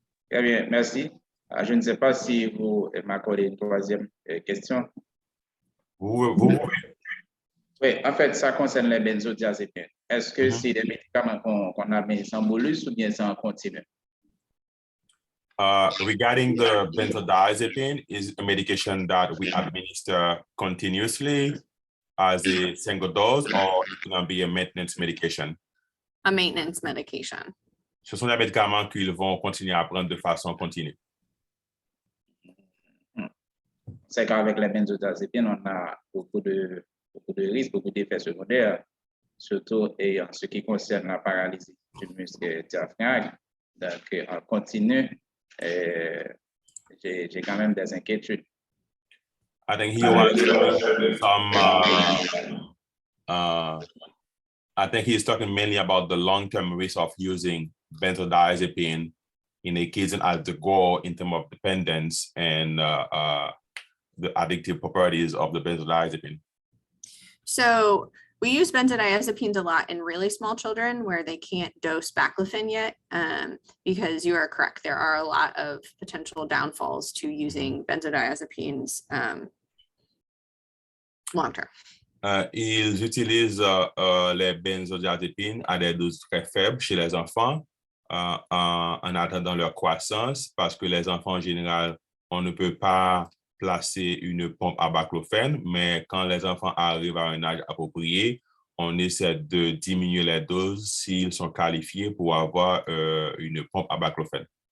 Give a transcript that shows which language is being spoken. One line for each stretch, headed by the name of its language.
French: Très bien, merci. Je ne sais pas si vous m'accordez une troisième question. Vous pouvez. Oui, en fait, ça concerne les benzodiazépines. Est-ce que c'est des médicaments qu'on administre en bolus ou bien c'est en continu?
English: Regarding the benzodiazepine, is a medication that we administer continuously as a single dose, or it can be a maintenance medication? A maintenance medication.
French: Ce sont des médicaments qu'ils vont continuer à prendre de façon continue. C'est qu'avec les benzodiazépines, on a beaucoup de risques, beaucoup d'effets secondaires, surtout en ce qui concerne la paralysie du muscle diaphragme. Donc, on continue. J'ai quand même des inquiétudes.
English: I think he wants some, I think he's talking mainly about the long-term risk of using benzodiazepine in a case as the goal in terms of dependence and the addictive properties of the benzodiazepine. So we use benzodiazepines a lot in really small children where they can't dose baclofen yet, because you are correct. There are a lot of potential downfalls to using benzodiazepines long-term.
French: Ils utilisent les benzodiazépines à des doses très faibles chez les enfants en attendant leur croissance, parce que les enfants en général, on ne peut pas placer une pompe à baclofène, mais quand les enfants arrivent à un âge approprié, on essaie de diminuer les doses s'ils sont qualifiés pour avoir une pompe à baclofène.